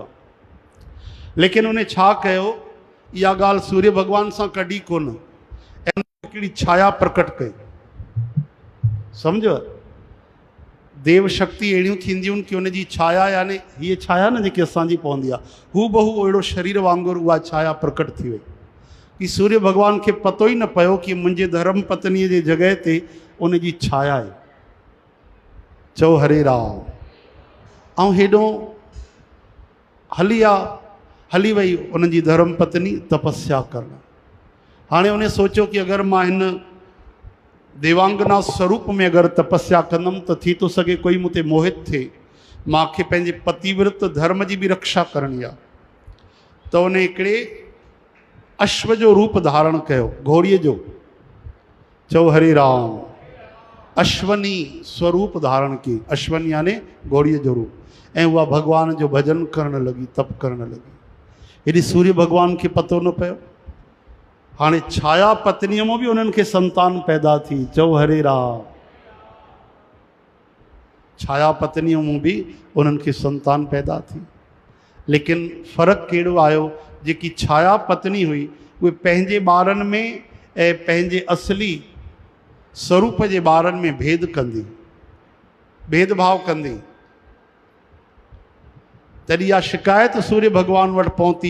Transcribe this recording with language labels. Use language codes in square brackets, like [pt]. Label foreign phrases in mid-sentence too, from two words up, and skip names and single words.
[sd] लेकिन उन छा कयो, इहा ॻाल्हि सूर्य भगवान सां कढी कोन, ऐं हिकिड़ी छाया प्रकट कई। सम्झो, देव शक्ति अहिड़ियूं थींदियूं आहिनि कि उनजी छाया, यानी हीअ छाया न जेकी असांजी पवंदी आहे, हू बहु अहिड़ो शरीर वांगुरु उहा छाया प्रकट थी वई कि सूर्य भगवान खे पतो ई न पियो कि मुंहिंजे धर्म पत्नीअ जे जॻह ते उनजी छाया आहे। चओ हरे राम। ऐं हेॾो हली वई उन्हनि जी धर्म पत्नी तपस्या करणु। हाणे उन सोचियो कि अगरि मां हिन देवांगना स्वरूप में अगरि तपस्या कंदमि त थी थो सघे कोई मूं ते मोहित थिए, मूंखे पंहिंजे पतिव्रत धर्म जी बि रक्षा करणी आहे। त उन हिकिड़े अश्व जो रूप धारण कयो, घोड़ीअ जो। चओ हरे राम। अश्वनी स्वरूप धारण की, अश्वनी यानी घोड़ीअ जो रूप, ऐं उहा भगवान जो भजन करणु लॻी, तप करणु लॻी। हेॾी सूर्य भगवान खे पतो न पियो। हाणे छाया पत्नीअ मां बि उन्हनि खे संतान पैदा थी। चओ हरे राम। छाया पत्नीअ मां बि उन्हनि खे संतान पैदा थी। लेकिन फ़र्क़ु कहिड़ो आयो, जेकी छाया पत्नी हुई उहे पंहिंजे ॿारनि में ऐं पंहिंजे असली स्वरूप जे ॿारनि में भेदभाव कंदी। तॾहिं इहा शिकायत सूर्य भगवान वटि पहुती।